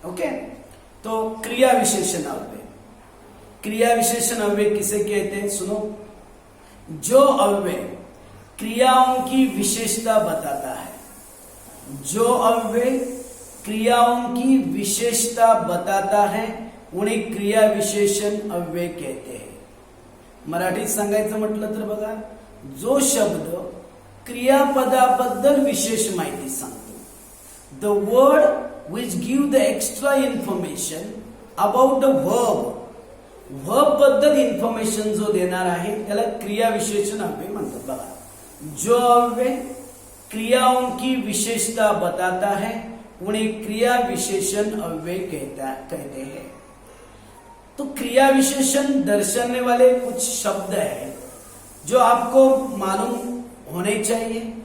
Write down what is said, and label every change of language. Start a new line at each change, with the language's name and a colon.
Hindi: Okay, तो क्रिया विशेषण अव्यय। क्रिया विशेषण अव्यय किसे कहते हैं? सुनो, जो अव्यय क्रियाओं की विशेषता बताता है, जो अव्यय क्रियाओं की विशेषता बताता है उन्हें क्रिया विशेषण अव्यय कहते हैं।
Marathi: मराठीत सांगायचं म्हटलं तर बघा, जो शब्द क्रियापदाबद्दल विशेष माहिती सांगतो,
English: the word which give the extra information about the verb,
Marathi: verb बद्दल इन्फॉर्मेशन जो देणार आहे त्याला क्रिया विशेषण अव्यय म्हणतात।
Hindi: बघा, जो अव्यय क्रियाओं की विशेषता बताता है उन्हें क्रिया विशेषण अव्यय कहते हैं। तो क्रिया विशेषण दर्शाने वाले कुछ शब्द हैं जो आपको मालूम होने चाहिए।